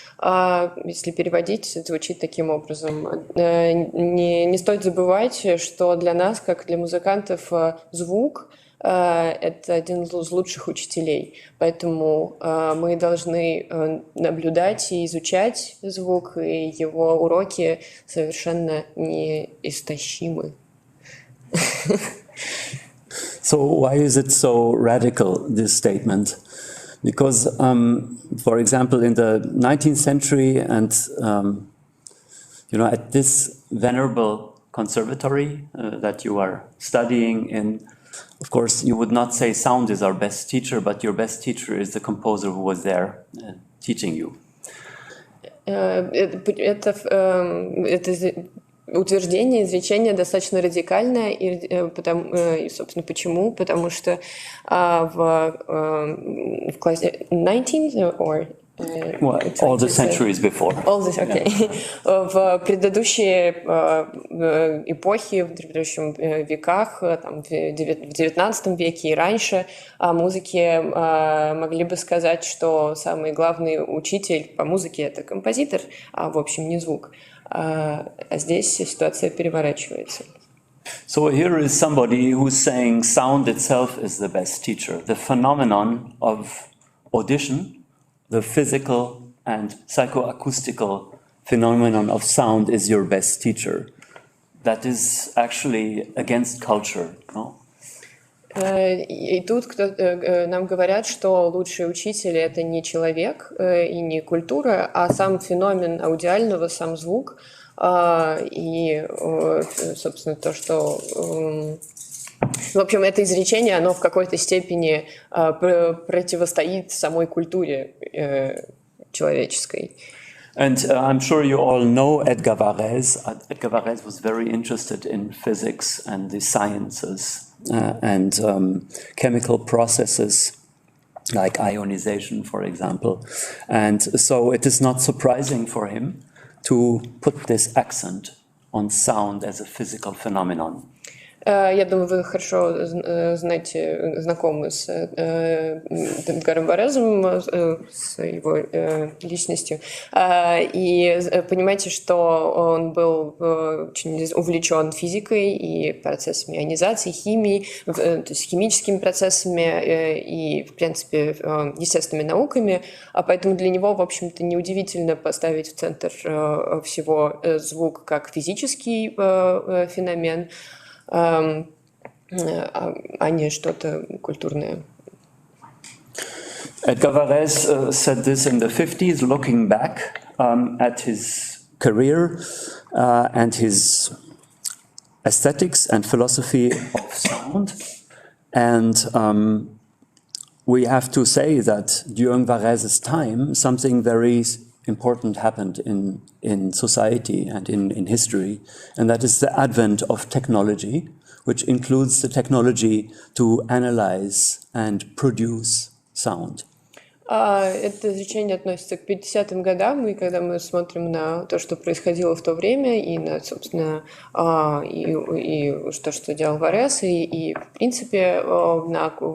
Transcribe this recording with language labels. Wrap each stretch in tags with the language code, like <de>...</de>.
<ru>Если переводить, звучит таким образом. Не стоит забывать, что для нас, как для музыкантов, звук — это один из лучших учителей. Поэтому мы должны наблюдать и изучать звук, и его уроки совершенно неистощимы.</ru> <en>So why is it so radical, this statement? Because, for example, in the 19th century and, at this venerable conservatory that you are studying in, of course, you would not say sound is our best teacher, but your best teacher is the composer who was there teaching you.</en> <ru>Это утверждение, изречение достаточно радикальное, и, собственно, почему? Потому что в классе 19</ru> <en>or Well, all the centuries before. All this, okay. Yeah.</en> <ru>В предыдущие эпохи, в предыдущих веках, там, в 19 веке и раньше, о музыке могли бы сказать, что самый главный учитель по музыке — это композитор, а в общем не звук. А здесь ситуация переворачивается.</ru> <en>So here is somebody who's saying sound itself is the best teacher. The phenomenon of audition, the physical and psychoacoustical phenomenon of sound is your best teacher. That is actually against culture, no?</en> <ru>И тут нам говорят, что лучший учитель — это не человек и не культура, а сам феномен аудиального, сам звук. И, собственно, то, что... В общем, это изречение, оно в какой-то степени противостоит самой культуре человеческой.</ru> <en>And I'm sure you all know Edgar Varèse. Edgar Varèse was very interested in physics and the sciences and chemical processes like ionization, for example. And so it is not surprising for him to put this accent on sound as a physical phenomenon.</en> <ru>Я думаю, вы хорошо знакомы с Эдгаром Варезом, с его личностью, и понимаете, что он был очень увлечен физикой и процессами ионизации, химией, то есть химическими процессами и, в принципе, естественными науками, а поэтому для него, в общем-то, неудивительно поставить в центр всего звук как физический феномен, а не что-то культурное.</ru> <en>Edgar Varèse said this in the 50s, looking back at his career and his aesthetics and philosophy of sound. And we have to say that during Varèse's time, something very important happened in society and in history, and that is the advent of technology, which includes the technology to analyze and produce sound.</en> <ru>Это изречение относится к 50-м годам, и когда мы смотрим на то, что происходило в то время, и на, собственно, и то, что делал Варез, и в принципе, на</ru>